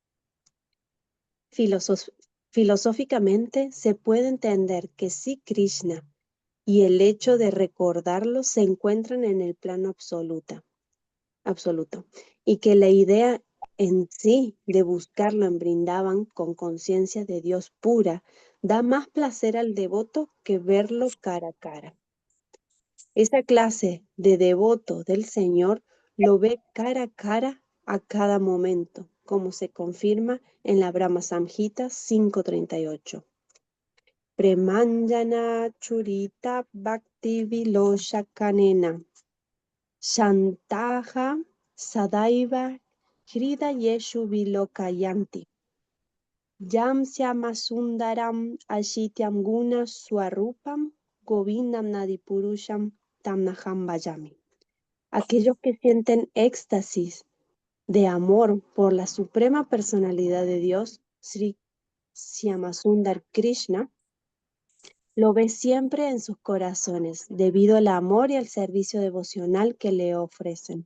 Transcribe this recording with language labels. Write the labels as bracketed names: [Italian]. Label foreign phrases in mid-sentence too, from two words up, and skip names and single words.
[Spanish] Filosóficamente se puede entender que sí Krishna y el hecho de recordarlo se encuentran en el plano absoluto, y que la idea en sí de buscarlo en Brindavan con conciencia de Dios pura da más placer al devoto que verlo cara a cara. Esa clase de devoto del Señor lo ve cara a cara a cada momento, como se confirma en la Brahma Samhita 5.38. [Sanskrit] Premanjana churita bhakti vilosha kanena shantaha sadaiva hrida yeshu vilokayanti yam syamasundaram ashityam guna swarupam govindam nadipurusham tamnaham vayami. [Spanish] Aquellos que sienten éxtasis de amor por la suprema personalidad de Dios, Sri Shyamasundar Krishna, lo ve siempre en sus corazones, debido al amor y al servicio devocional que le ofrecen.